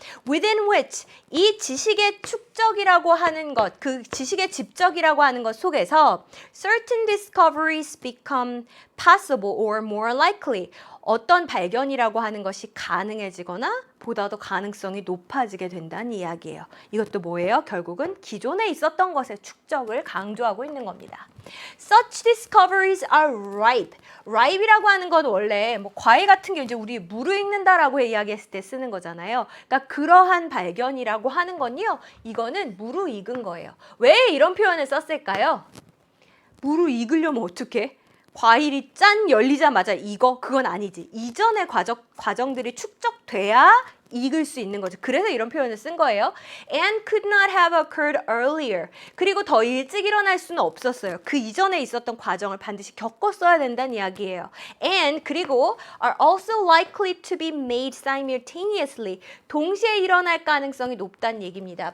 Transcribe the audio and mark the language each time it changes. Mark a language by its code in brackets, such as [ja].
[en] within which [ko] 이 지식의 축적이라고 하는 것, 그 지식의 집적이라고 하는 것 속에서 [en] certain discoveries become possible or more likely. [ko] 어떤 발견이라고 하는 것이 가능해지거나 보다 더 가능성이 높아지게 된다는 이야기예요. 이것도 뭐예요? 결국은 기존에 있었던 것의 축적을 강조하고 있는 겁니다. [en] Such discoveries are ripe. [ko] ripe이라고 하는 건 원래 뭐 과일 같은 게 이제 우리 무르익는다라고 이야기했을 때 쓰는 거잖아요. 그러니까 그러한 발견이라고 하는 건요. 이거는 무르익은 거예요. 왜 이런 표현을 썼을까요? 무르익으려면 어떻게? 과일이 짠 열리자마자 그건 아니지. 이전의 과정들이 축적돼야 익을 수 있는 거죠. 그래서 이런 표현을 쓴 거예요. [en] And could not have occurred earlier. [ko] 그리고 더 일찍 일어날 수는 없었어요. 그 이전에 있었던 과정을 반드시 겪었어야 된다는 이야기예요. [en] And [ko] 그리고 [en] are also likely to be made simultaneously. [ko] 동시에 일어날 가능성이 높다는 얘기입니다.